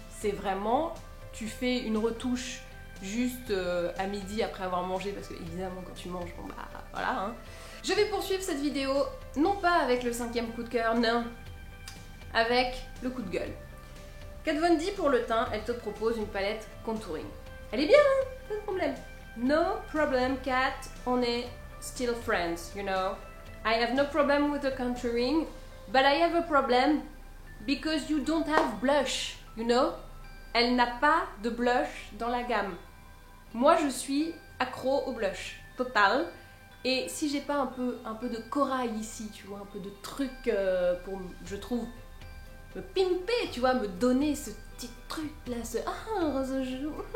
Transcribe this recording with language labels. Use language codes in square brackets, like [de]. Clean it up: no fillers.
[fr] C'est vraiment, tu fais une retouche juste à midi après avoir mangé, parce que évidemment quand tu manges, bon bah voilà. Hein. Je vais poursuivre cette vidéo, non pas avec le 5e coup de cœur, non, avec le coup de gueule. Kat Von D pour le teint, elle te propose une palette contouring. Elle est bien, hein, pas de problème. [en] No problem, Kat, [fr] on est [en] still friends, you know. I have no problem with the contouring, but I have a problem because you don't have blush, you know. [fr] Elle n'a pas de blush dans la gamme. Moi, je suis accro au blush, total. Et si j'ai pas un peu de corail ici, tu vois, un peu de truc pour, je trouve, me pimper, tu vois, me donner ce petit truc là, ce rose joue.